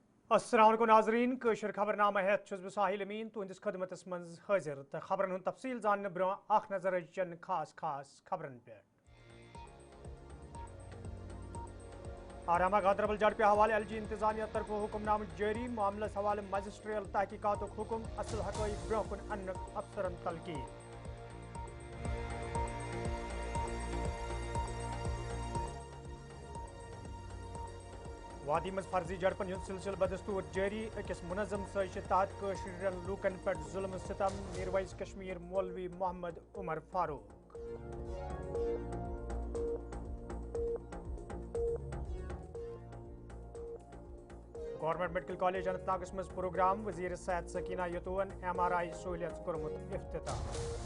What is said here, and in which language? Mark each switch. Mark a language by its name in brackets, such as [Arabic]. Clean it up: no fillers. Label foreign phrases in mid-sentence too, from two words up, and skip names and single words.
[Kashmiri] अस्सलाम वालेकुम नाजरीन कशर खबरनामा हेत छुस बह साहिल अमीन तुहंदिस खदमतस मज हाजिर तो खबरन हुंद तफसील जानने ब्रोह अख नजर चन खास खबरन पे आरामा गांधरबल जड़ पे हवाले एलजी इंतजामिया तरफ हुक्मनाम जारी मामलस हवाले मजिस्ट्रियल तहकीकात हुक्म असल हक़ाइक़ ब्रोह कुन अन्न अफसरन तलकीन वादी मज फर्जी झड़पन हुंद सिलसिल बदस्तूर जारी अकिस मुनज़म साजिश तहत कशर लूकन पे जुल्म सितम मीरवैस कश्मीर मौलवी मोहम्मद उमर फारूक गवर्नमेंट मेडिकल कॉलेज अनंतनागस मज प्रोग्राम वजीर सेहत सकीना यतून MRI सहूलियत कोरमुत इफ्तिताह